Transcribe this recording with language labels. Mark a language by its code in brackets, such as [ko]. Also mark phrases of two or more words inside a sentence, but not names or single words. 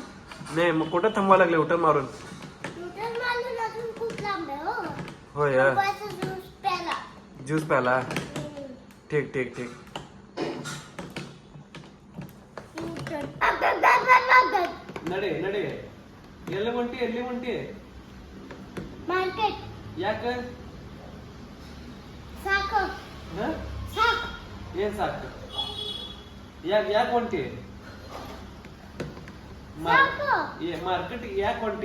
[mr] नाही, मग कुठं थांबवा लागले युटर्न मारून? न्यूटन मारून अजून खूप लांब आहे. हो, होय, ज्यूस प्याला. ज्यूस प्याला. ठीक ठीक ठीक. न्यूटन. [kn] ನಡೆ ನಡೆ, ಎಲ್ಲಿ ಹೊಂಟಿ ಯಾಕ ಸಾಕು ಹ? ಸಾಕು ಏನ್ ಸಾಕು ಯಾಕೆ ಹೊಂಟಿ ಸಾಕು ಮಾರ್ಕೆಟ್ ಯಾಕೆ ಹೊಂಟಿ